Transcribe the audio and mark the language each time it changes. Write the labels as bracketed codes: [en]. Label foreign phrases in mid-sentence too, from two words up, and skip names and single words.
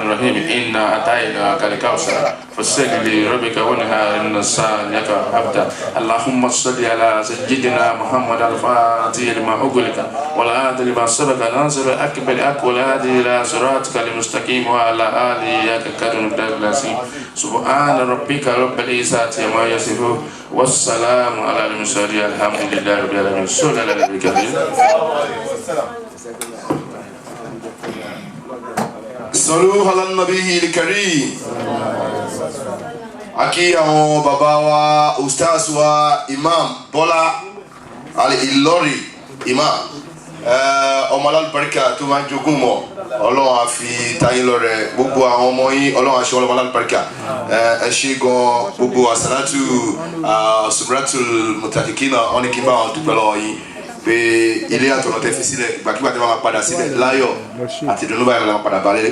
[ar] الرحيم إنا أعطيناك الكوثر فصل لربك وانحر إن شانئك أبتر اللهم صل على سيدنا محمد الفاتح لما أغلق والهادي لما سبق ناصر الحق بالحق والهادي إلى صراطك المستقيم وعلى آله قدر العظيم سبحان ربك رب العزة عما يصفون والسلام على المرسلين الحمد لله رب العالمين صلى الله عليه وسلم صلوا على النبي الكريم [yo] aki àwọn bàbá wa ustaz wa imam Bọ́lá Al-Ìlọrí imam ọmọ alálùbáríkà tó máa ń jogún mọ́ Ọlọ́run á fi tayín lọ́rẹ gbogbo àwọn ọmọ yín Ọlọ́run á ṣe ọlọ́mọ alálùbáríkà ẹ ṣe gan gbogbo àsálátù subratul mutakikina wọn ni kí n bá wọn dúpẹ́ lọ́wọ́ yín pé ilé àtọ̀nà tẹ́ fi sílẹ̀ ìgbàkigbà tẹ́ máa padà sílẹ̀ láyọ̀ àti ìdùnnú báyìí làwọn padà balẹ̀.